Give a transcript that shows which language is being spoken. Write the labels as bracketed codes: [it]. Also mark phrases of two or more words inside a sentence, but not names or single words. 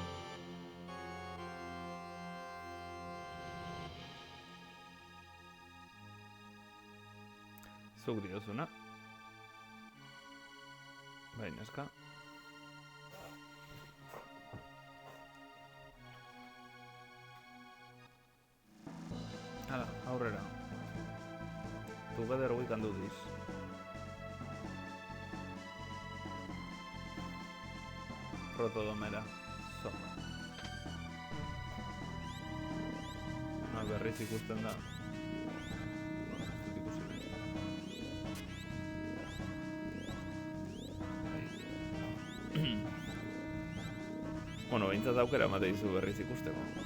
[eu] Zuk diozuna. Bai, neska. Hala, aurrera. [en] Together we can do this. Protodomera. So. [eu] Berriz ikusten da. Bueno, behintzat aukera emate dizu berriz ikusteko.